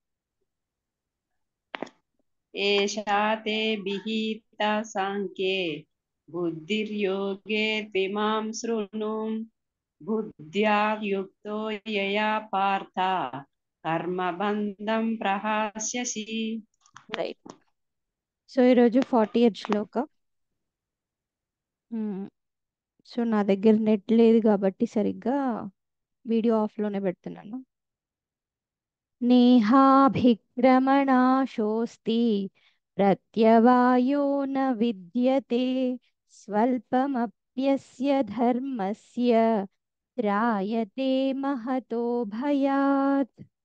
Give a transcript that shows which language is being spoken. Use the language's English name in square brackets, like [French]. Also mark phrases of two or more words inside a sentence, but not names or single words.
[Sanskrit] एषा ते विहिता साङ्ख्ये बुद्धिर्योगे त्विमां शृणु बुद्ध्या युक्तो यया पार्थ कर्मबन्धं प्रहास्यसि [English] right so [Telugu] ఈరోజు 40th శ్లోక సో నా దగ్గర నెట్ లేదు కాబట్టి సరిగ్గా వీడియో ఆఫ్లోనే పెడుతున్నాను [Sanskrit] నేహాభిక్రమణాశోస్తి ప్రత్యవాయో న విద్యతే స్వల్పమప్యస్య ధర్మస్య త్రాయతే మహతో భయాత్